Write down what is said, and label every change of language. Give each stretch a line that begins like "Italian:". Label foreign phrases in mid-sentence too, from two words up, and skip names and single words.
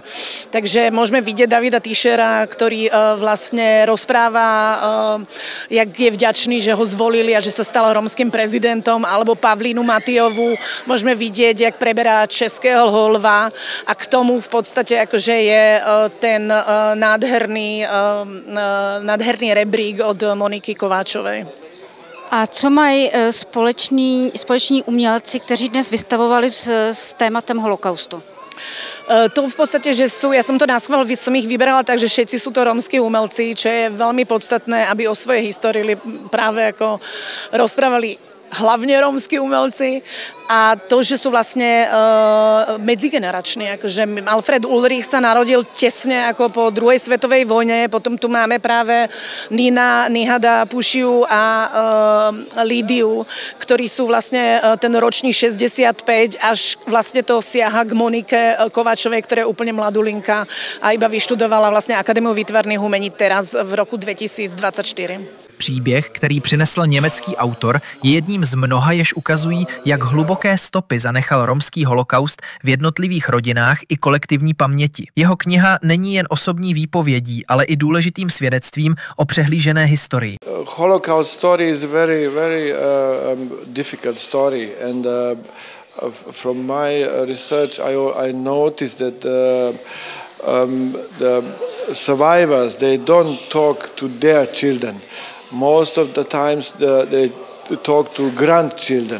Slovak: Takže môžeme vidieť Davida Tischera, ktorý vlastne rozpráva, jak je vďačný, že ho zvolili a že sa stal rómskym prezidentom, alebo Pavlínu Matijovú. Môžeme vidieť, jak preberá českého lva a k tomu v podstate akože je ten nádherný rebrík od Moniky Kováčovej.
Czech: A co mají společní umělci, kteří dnes vystavovali s tématem holokaustu?
Slovak: To v podstate, že ja som to naschvál, som ich vyberala tak, že všetci sú to rómski umelci, čo je veľmi podstatné, aby o svojej histórii práve ako rozprávali hlavne rómski umelci a to, že sú vlastne medzigenerační. Akože Alfred Ulrich sa narodil tesne ako po druhej svetovej vojne, potom tu máme práve Nihada Pušiu a Lídiu, ktorí sú vlastne ten ročník 65, až vlastne to siaha k Monike Kováčovej, ktorá je úplne mladulinka a iba vyštudovala vlastne Akadémiu výtvarných umení teraz v roku 2024.
Czech: Příběh, který přinesl německý autor, je jedním z mnoha, jež ukazují, jak hluboké stopy zanechal romský holokaust v jednotlivých rodinách i kolektivní paměti. Jeho kniha není jen osobní výpovědí, ale i důležitým svědectvím o přehlížené historii.
English: Holocaust story is very difficult story and from my research, I noticed that the survivors, they don't talk to their children. Most of the times they talk to grandchildren.